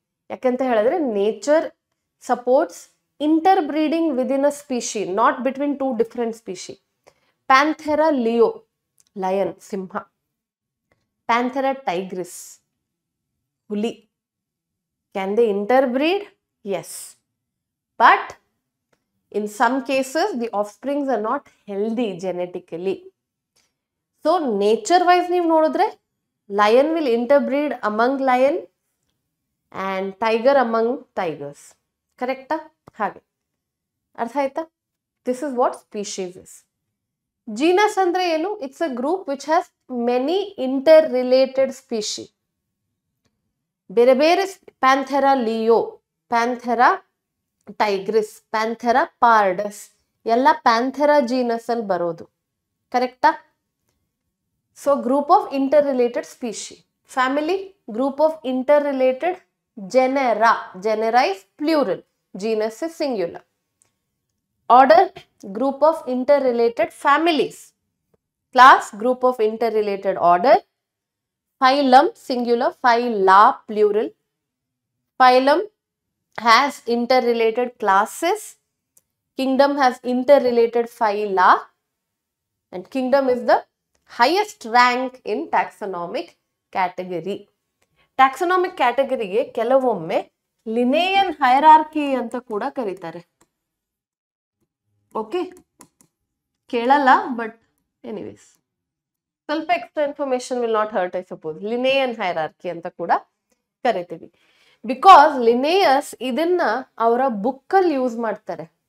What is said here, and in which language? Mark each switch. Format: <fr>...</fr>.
<en>ಯಾಕಂತ ಹೇಳಿದ್ರೆ nature supports interbreeding within a species, not between 2 different species. Panthera leo, lion ಸಿಂಹ, Panthera tigris ಹುಲಿ. Can they interbreed? Yes, but in some cases the offsprings are not healthy genetically. So nature wise</en> <kn>ನೀವು ನೋಡಿದ್ರೆ</kn> <en>lion will interbreed among lion and tiger among tigers. ಕರೆಕ್ಟಾ?</en> <kn>ಹಾಗೆ ಅರ್ಥ ಆಯ್ತಾ?</kn> <en>This is what species is.</en> <kn>Genus ಅಂದ್ರೆ ಏನು?</kn> <en>It's a group which has many interrelated species.</en> <kn>ಬೇರೆ ಬೇರೆ ಪ್ಯಾಂಥೆರಾ ಲಿಯೋ, ಪ್ಯಾಂಥೆರಾ ಟೈಗ್ರಿಸ್, ಪ್ಯಾಂಥೆರಾ ಪಾರ್ಡಸ್ ಎಲ್ಲ ಪ್ಯಾಂಥೆರಾ ಜೀನಸ್ ಅಲ್ಲಿ ಬರೋದು. ಕರೆಕ್ಟಾ?</kn> <en>So group of interrelated species. Family, group of interrelated genera, genera is plural, genus is singular. Order, group of interrelated families. Class, group of interrelated order. Phylum, singular, phyla plural. Phylum has interrelated classes. Kingdom has interrelated phyla, and kingdom is the highest rank in taxonomic category.</en> <kn>Taxonomic category ಗೆ ಕೆಲವೊಮ್ಮೆ ಲಿನೇಯನ್ hierarchy ಅಂತ ಕೂಡ ಕರೀತಾರೆ.</kn> <en>okay,</en> <kn>ಕೇಳಲ್ಲ</kn> <en>but anyways</en> <kn>ಸ್ವಲ್ಪ</kn> <en>Extra information will not hurt, I suppose.</en> <kn>ಲಿನೇಯನ್ hierarchy ಅಂತ ಕೂಡ ಕರಿತೀವಿ. ಬಿಕಾಸ್ ಲಿನೇಯಸ್ ಇದನ್ನ ಅವರ ಬುಕ್ ಅಲ್ಲಿ ಯೂಸ್ ಮಾಡ್ತಾರೆ.</kn>